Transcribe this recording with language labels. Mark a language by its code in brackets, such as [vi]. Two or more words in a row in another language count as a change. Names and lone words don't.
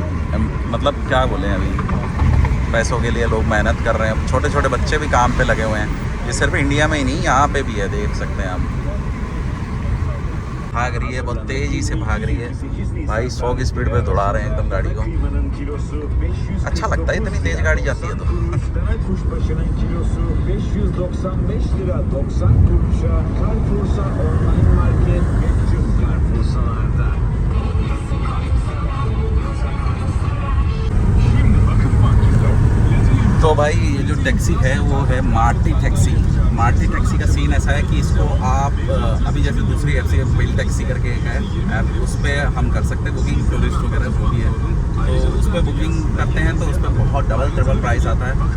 [hi] आप मतलब क्या बोलें, अभी पैसों के लिए लोग मेहनत कर रहे हैं, छोटे छोटे बच्चे भी काम पे लगे हुए हैं। ये सिर्फ इंडिया में ही नहीं, यहाँ पे भी है, देख सकते हैं आप। भाग रही है, बहुत तेज़ी से भाग रही है भाई, 100 की स्पीड पे दौड़ा रहे हैं एकदम गाड़ी को। अच्छा लगता है इतनी तेज़ गाड़ी जाती है तो। [tr] Kuşbaşının kilosu 595 lira 90 kuruşa Carrefour'sa online market ve tüm Carrefour'salarda. Şimdi bakın marketler. [hi] तो भाई ये जो टैक्सी है वो है मार्टी टैक्सी। मार्टी टैक्सी का सीन ऐसा है कि इसको आप अभी जैसे दूसरी ऐप से बिल टैक्सी करके एक है ऐप, उस पर हम कर सकते हैं बुकिंग, टूरिस्ट वगैरह जो भी है तो उस पर बुकिंग करते हैं तो उस पर बहुत [en] double triple price [hi] आता है।